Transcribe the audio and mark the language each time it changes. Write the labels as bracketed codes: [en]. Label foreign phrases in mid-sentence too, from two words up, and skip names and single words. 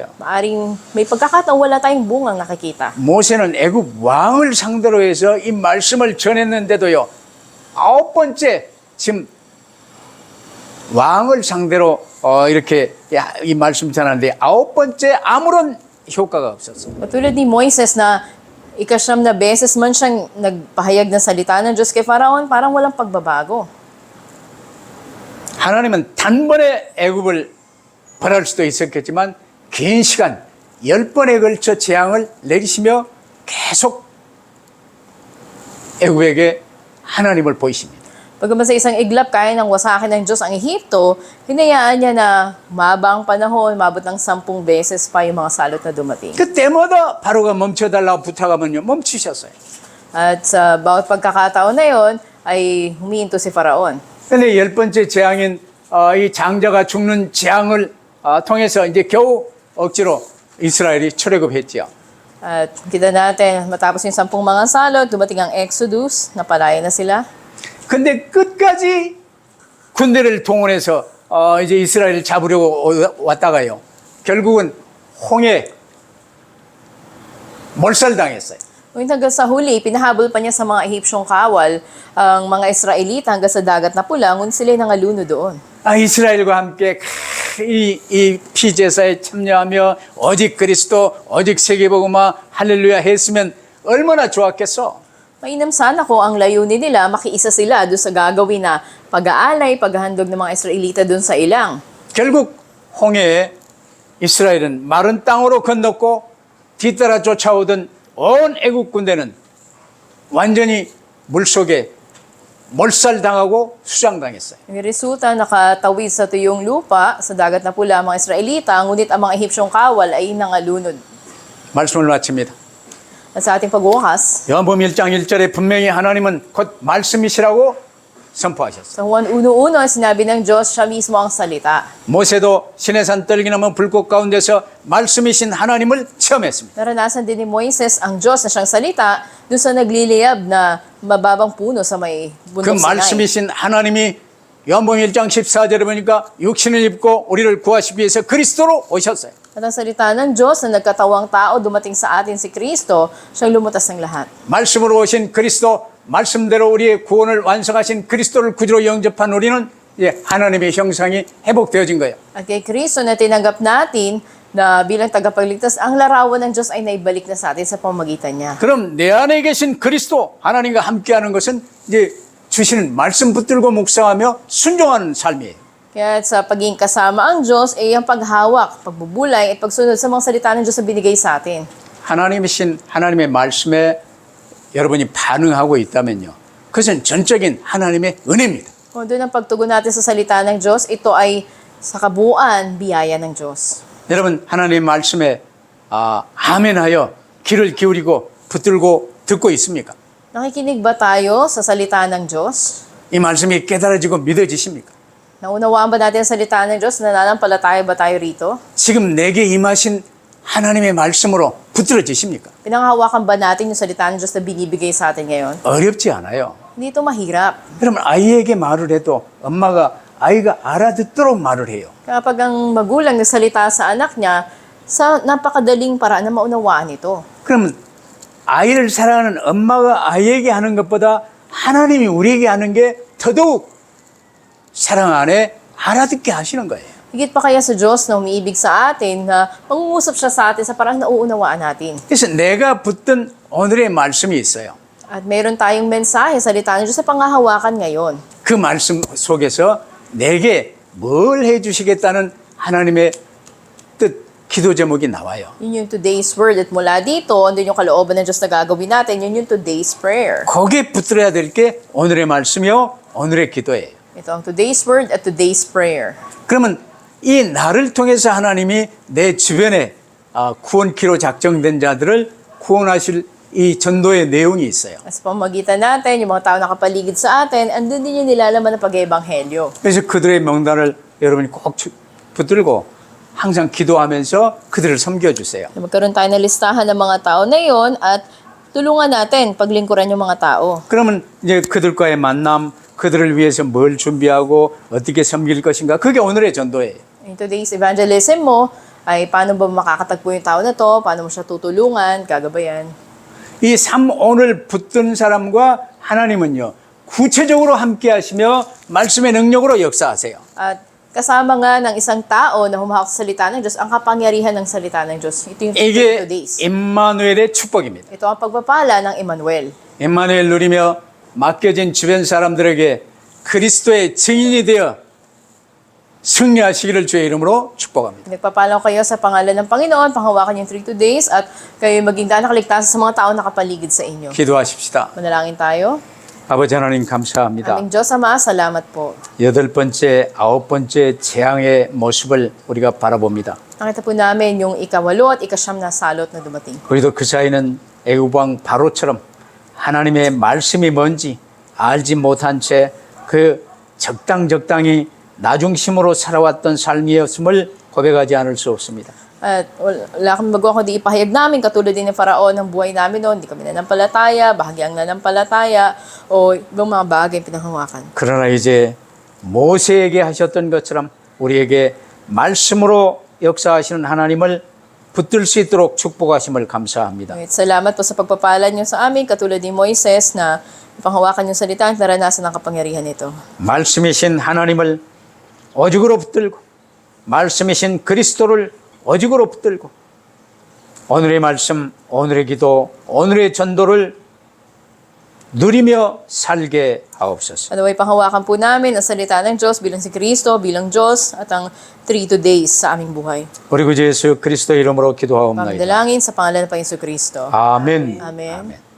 [tl] Maaring may pagkakataon wala tayong bungang nakikita. [ko] 모세는 애굽 왕을 상대로 해서 이 말씀을 전했는데도요, 9번째 지금 왕을 상대로 이렇게 이 말씀 전하는데 9번째 아무런 효과가 없었어요. [tl] Katulad ni Moises na ikasyam na beses man siyang nagpahayag ng salita ng Diyos kay Faraon, parang walang pagbabago. [ko] 하나님은 단번에 애굽을 벌할 수도 있었겠지만 긴 시간 10번에 걸쳐 재앙을 내리시며 계속 애굽에게 하나님을 보이십니다. [tl] Pagkaman sa isang iglap, kaya ng wasakin ng Diyos ang Ehipto, hinayaan niya na mabang panahon, mabot ng 10 beses pa yung mga salot na dumating. [ko] 그때마다 바로가 멈춰달라고 부탁하면요, 멈추셨어요. [tl] At sa bawat pagkakataon na yon, ay humihinto si Faraon. [ko] 근데 10번째 재앙인 이 장자가 죽는 재앙을 통해서 이제 겨우 억지로 이스라엘이 출애굽했지요. [tl] At kita natin, matapos yung 10 mga salot, dumating ang Exodus, napalaya na sila. [ko] 근데 끝까지 군대를 동원해서 이제 이스라엘을 잡으려고 왔다가요. 결국은 홍해 몰살당했어요. [tl] Ngunit hanggang sa huli, pinahabol pa niya sa mga Ehipsyong kawal ang mga Israelita hanggang sa dagat na pula, ngunit sila'y nangaluno doon. [ko] 이스라엘과 함께 이 피제사에 참여하며 오직 그리스도, 오직 세계복음화 할렐루야 했으면 얼마나 좋았겠어. [tl] Mainam sana kung ang layunin nila, makiisa sila doon sa gagawin na pag-aalay, paghahandog ng mga Israelita doon sa ilang. [ko] 결국 홍해에 이스라엘은 마른 땅으로 건넜고 뒤따라 쫓아오던 온 애국 군대는 완전히 물속에 몰살당하고 수장당했어요. [tl] Yung resulta, nakatawid sa tuyong lupa, sa dagat na pula ang mga Israelita, ngunit ang mga Ehipsyong kawal ay nangalunod. [ko] 말씀을 마칩니다. [tl] At sa ating pagbukas, [ko] 요한복음 1장 1절에 분명히 하나님은 곧 말씀이시라고 선포하셨어요. [tl] sa Juan 1:1, sinabi ng Diyos, siya mismo ang salita. [ko] 모세도 시내산 떨기나무 불꽃 가운데서 말씀이신 하나님을 체험했습니다. [tl] Naranasan din ni Moises ang Diyos na siyang salita doon sa nagliliyab na mababang puno sa may 그 bundok Sinai. [ko] 말씀이신 하나님이 요한복음 1장 14절에 보니까 육신을 입고 우리를 구하시기 위해서 그리스도로 오셨어요. [tl] At ang salita ng Diyos na nagkatawang tao, dumating sa atin si Kristo, siyang lumutas ng lahat. [ko] 말씀으로 오신 그리스도, 말씀대로 우리의 구원을 완성하신 그리스도를 구주로 영접한 우리는 이제 하나님의 형상이 회복되어진 거예요. [tl] At kay Kristo na tinanggap natin na bilang tagapagligtas, ang larawan ng Diyos ay naibalik na sa atin sa pamagitan niya. [ko] 그럼 내 안에 계신 그리스도, 하나님과 함께하는 것은 이제 주시는 말씀 붙들고 묵상하며 순종하는 삶이에요. [tl] Kaya sa pagiging kasama ang Diyos ay ang paghawak, pagbubulay at pagsunod sa mga salita ng Diyos na binigay sa atin. [ko] 하나님이신 하나님의 말씀에 여러분이 반응하고 있다면요. 그것은 전적인 하나님의 은혜입니다. [tl] Kung doon ang pagtugon natin sa salita ng Diyos, ito ay sa kabuuan, biyaya ng Diyos. [ko] 여러분 하나님의 말씀에 아멘하여 귀를 기울이고 붙들고 듣고 있습니까? [tl] Nakikinig ba tayo sa salita ng Diyos? [ko] 이 말씀이 깨달아지고 믿어지십니까? [tl] Naunawaan ba natin ang salita ng Diyos? Nananampalataya ba tayo rito? [ko] 지금 내게 임하신 하나님의 말씀으로 붙들어지십니까? [tl] Pinanghawakan ba natin yung salita ng Diyos na binibigay sa atin ngayon? [ko] 어렵지 않아요. [tl] Hindi ito mahirap. [ko] 여러분 아이에게 말을 해도 엄마가 아이가 알아듣도록 말을 해요. [tl] Kapag ang magulang nagsalita sa anak niya, sa napakadaling paraan na maunawaan ito. [ko] 그러면 아이를 사랑하는 엄마가 아이에게 하는 것보다 하나님이 우리에게 하는 게 더더욱 사랑 안에 알아듣게 하시는 거예요. [tl] Higit pa kaya sa Diyos na umiibig sa atin, na mangungusap siya sa atin sa parang nauunawaan natin. [ko] 그래서 내가 붙든 오늘의 말씀이 있어요. [tl] At meron tayong mensahe, salita ng Diyos sa pangahawakan ngayon. [ko] 그 말씀 속에서 내게 뭘 해주시겠다는 하나님의 뜻, 기도 제목이 나와요. [tl] Yun yung [en] today's word. [tl] At mula dito, andun yung kalooban ng Diyos na gagawin natin. Yun yung [en] today's prayer. [ko] 거기에 붙들어야 될 게 오늘의 말씀이요, 오늘의 기도예요. [tl] Ito ang [en] today's word [tl] at [en] today's prayer. [ko] 그러면 이 나를 통해서 하나님이 내 주변에 구원키로 작정된 자들을 구원하실 이 전도의 내용이 있어요. [tl] Sa pamagitan natin, yung mga tao nakapaligid sa atin, andun din yung nilalaman ng pag-ebanghelyo. [ko] 그래서 그들의 명단을 여러분이 꼭 붙들고 항상 기도하면서 그들을 섬겨주세요. [tl] Magkaroon tayo ng listahan ng mga tao na yon at tulungan natin paglingkuran yung mga tao. [ko] 그러면 이제 그들과의 만남, 그들을 위해서 뭘 준비하고 어떻게 섬길 것인가, 그게 오늘의 전도예요. [en] In today's evangelism [tl] mo, ay paano ba makakatagpo yung tao na to, paano mo siya tutulungan, gagabayan. [ko] 이 삶 오늘 붙든 사람과 하나님은요, 구체적으로 함께 하시며 말씀의 능력으로 역사하세요. [tl] At kasama nga ng isang tao na humahak sa salita ng Diyos, ang kapangyarihan ng salita ng Diyos. Ito yung [ko] 이게 [tl] today's. [ko] 임마누엘의 축복입니다. [tl] Ito ang pagpapala ng Emmanuel. [ko] 임마누엘 누리며 맡겨진 주변 사람들에게 그리스도의 증인이 되어 승리하시기를 주의 이름으로 축복합니다. [tl] Nagpapalaw kayo sa pangalan ng Panginoon, panghawakan yung 3 days at kayo maging daan nakaligtas sa mga tao nakapaligid sa inyo. [ko] 기도하십시다. [tl] Manalangin tayo. [ko] 아버지 하나님 감사합니다. [tl] Aming Diyos Ama, salamat po. [ko] 8번째, 9번째 재앙의 모습을 우리가 바라봅니다. [tl] Nakita po namin yung 8 at 9 na salot na dumating. [ko] 우리도 그 사이는 애굽왕 바로처럼 하나님의 말씀이 뭔지 알지 못한 채 그 적당히 나중심으로 살아왔던 삶이었음을 고백하지 않을 수 없습니다. [tl] At wala kami magawa kundi ipahayag namin, katulad din ng Faraon ng buhay namin noon. Hindi kami nanampalataya, bahagyang nanampalataya, o ibang mga bagay pinanghawakan. [ko] 그러나 이제 모세에게 하셨던 것처럼 우리에게 말씀으로 역사하시는 하나님을 붙들 수 있도록 축복하심을 감사합니다. [tl] At salamat po sa pagpapala niyo sa amin, katulad ni Moises na ipanghawakan yung salita at naranasan ang kapangyarihan nito. [ko] 말씀이신 하나님을 오직으로 붙들고 말씀이신 그리스도를 오직으로 붙들고 오늘의 말씀, 오늘의 기도, 오늘의 전도를 누리며 살게 하옵소서. [tl] At ipanghawakan po namin ang salita ng Diyos bilang si Kristo, bilang Diyos, at ang 3 days sa aming buhay. [ko] 우리 구주 예수 그리스도 이름으로 기도하옵나이다. [tl] Pagdalangin sa pangalan ng Panginoon Kristo. [ko] 아멘. [tl] Amen. [ko] 아멘.